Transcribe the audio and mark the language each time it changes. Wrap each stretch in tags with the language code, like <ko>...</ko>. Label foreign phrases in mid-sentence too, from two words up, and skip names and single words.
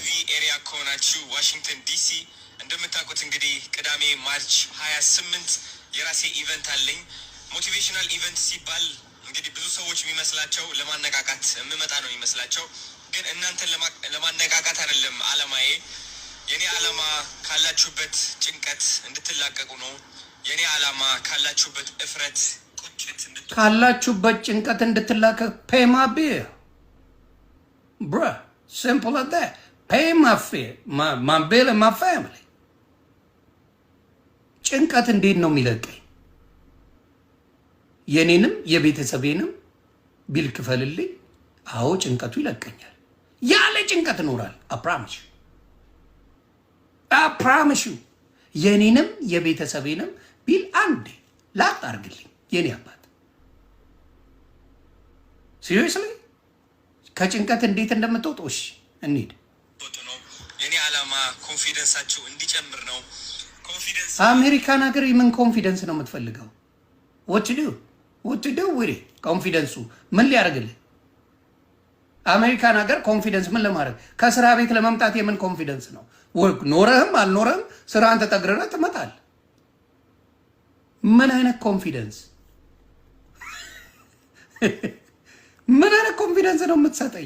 <am>ኤሪያ ከሆናችሁ ዋሽንግተን ዲሲ እንደምታውቁት እንግዲህ ቅዳሜ ማርች 28 የራሴ ኢቨንት አለኝ።</am> <en>motivational event</en> <am>ሲባል እንግዲህ ብዙ ሰዎች የሚመስላቸው ለማነቃቃት የምመጣ ነው የሚመስላቸው፣ ግን እናንተን ለማነቃቃት አይደለም አላማዬ። የኔ አላማ ካላችሁበት ጭንቀት እንድትላቀቁ ነው። የኔ አላማ ካላችሁበት እፍረት፣ ቁጭት ካላችሁበት ጭንቀት እንድትላቀቅ</am> <en>pay my bill bruh, simple as that. pay my bill and my family.</en> <am>ጭንቀት እንዴት ነው የሚለቀኝ? የኔንም የቤተሰቤንም ቢል ክፈልልኝ። አዎ ጭንቀቱ ይለቀኛል። ያለ ጭንቀት እኖራለሁ።</am> <en>I promise you</en> <am>የኔንም የቤተሰቤንም ቢል አንዴ ላጥ አድርግልኝ የኔ አባት። seriously ከጭንቀት እንዴት እንደምትወጡ እሺ እንሂድ። የኔ አላማ ኮንፊደንሳችሁ እንዲጨምር ነው። ኮንፊደንስ አሜሪካን ሀገር ምን ኮንፊደንስ ነው የምትፈልገው?</am> <en>what to do with it?</en> <am>ኮንፊደንሱ ምን ሊያደርግልህ? አሜሪካን ሀገር ኮንፊደንስ ምን ለማድረግ? ከስራ ቤት ለመምጣት የምን ኮንፊደንስ ነው? ኖረህም አልኖረህም ስራን ተጠግረህ ትመጣለህ። ምን አይነት ኮንፊደንስ ምን አይነት ኮንፊደንስ ነው የምትሰጠኝ?</am>